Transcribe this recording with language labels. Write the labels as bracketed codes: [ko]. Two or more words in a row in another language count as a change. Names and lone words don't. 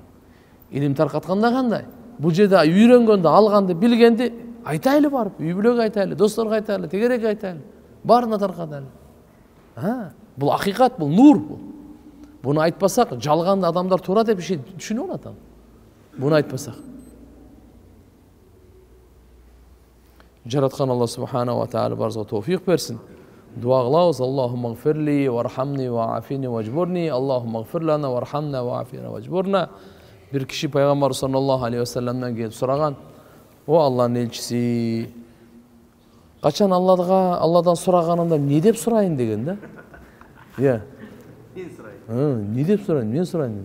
[ky] Илим таркатканда кандай? Бул жерде үйрөнгөндө, алганды, билгенди айтайлы барып, үй бүлөгө айтайлы, досторго айтайлы, тегерекке айтайлы, баарына таркатайлы. Бул акыйкат, бул нур бул. Буну айтпасак, жалганды адамдар туура деп түшүнүп алат. Буну айтпасак. Жараткан Алла [ar] سبحانه وتعالى [ky] барыбызга товфик берсин. Дуа кылабыз. [ar] اللهم اغفر لي وارحمني وعافني واجبرني. اللهم اغفر لنا وارحمنا وعافنا واجبرنا. [ky] Бир киши пайгамбар [ar] صلى الله عليه وسلم [ky] келип сураган: "О Алланын элчиси, качан Алладан сураганымда эмне деп сурайын?" деген да. Мен сурайын. Эмне деп сурайын? Мен сурайын.